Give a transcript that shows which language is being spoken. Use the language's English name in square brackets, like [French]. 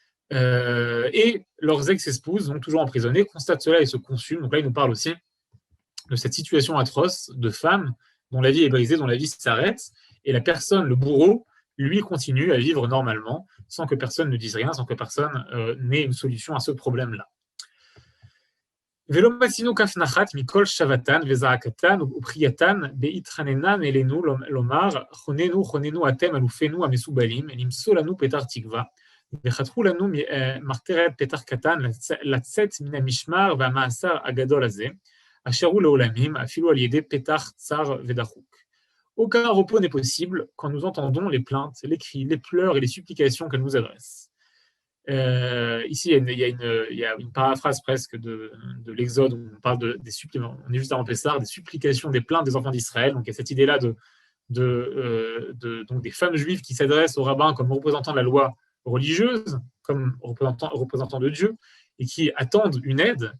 [French] Et leurs ex-espouses, donc toujours emprisonnées, constatent cela et se consument. Donc là, il nous parle aussi de cette situation atroce de femmes dont la vie est brisée, dont la vie s'arrête, et la personne, le bourreau, lui continue à vivre normalement, sans que personne ne dise rien, sans que personne n'ait une solution à ce problème-là. [Hebrew] ולא מצינו כף נחת מכל שבתן וזעקתן ופרייתן בהתחננן אלינו לומר חוננו חוננו אתם אלופינו המסובלים למצוא לנו פתח תקווה וחתכו לנו מחתרת פתח קטן לצאת מן המשמר והמאסר הגדול הזה אשר הוא לעולמים אפילו על ידי פתח צר ודחוק. [French] Aucun repos n'est possible quand nous entendons les plaintes, les cris, les pleurs et les supplications qu'elles nous adressent. Ici, il y a une paraphrase presque de l'Exode où on parle des supplications, on est juste avant Pessah, des supplications, des plaintes des enfants d'Israël. Donc il y a cette idée-là donc des femmes juives qui s'adressent aux rabbins comme représentants de la loi religieuse, comme représentants de Dieu, et qui attendent une aide.